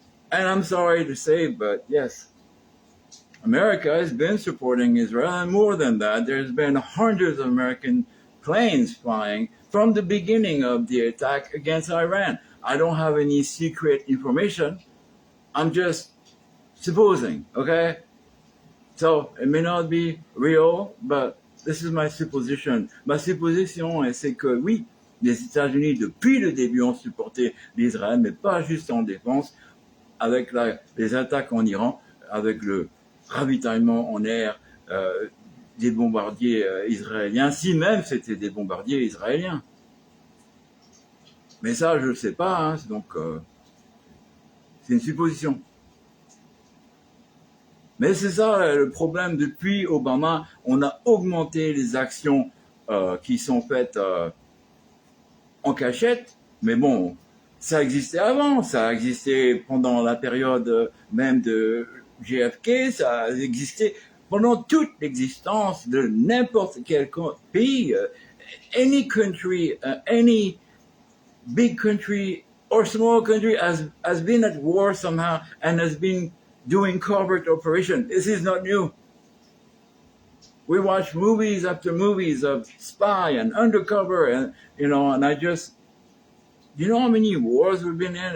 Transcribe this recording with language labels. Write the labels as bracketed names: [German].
[English] And I'm sorry to say, but yes, America has been supporting Israel, and more than that, there's been hundreds of American planes flying from the beginning of the attack against Iran. I don't have any secret information. I'm just supposing, okay? So it may not be real, but this is my supposition. [French] Ma supposition, c'est que oui, les États-Unis, depuis le début, ont supporté l'Israël, mais pas juste en défense, avec les attaques en Iran, avec le ravitaillement en air des bombardiers israéliens, si même c'était des bombardiers israéliens. Mais ça, je ne sais pas, hein, donc c'est une supposition. Mais c'est ça le problème. Depuis Obama, on a augmenté les actions qui sont faites en cachette, mais bon, ça existait avant, ça existait pendant la période même de JFK, ça existait pendant toute l'existence de n'importe quel pays. [English] Any country, any big country or small country has been at war somehow and has been doing covert operation. This is not new. We watch movies after movies of spy and undercover, and and I just, you know how many wars we've been in?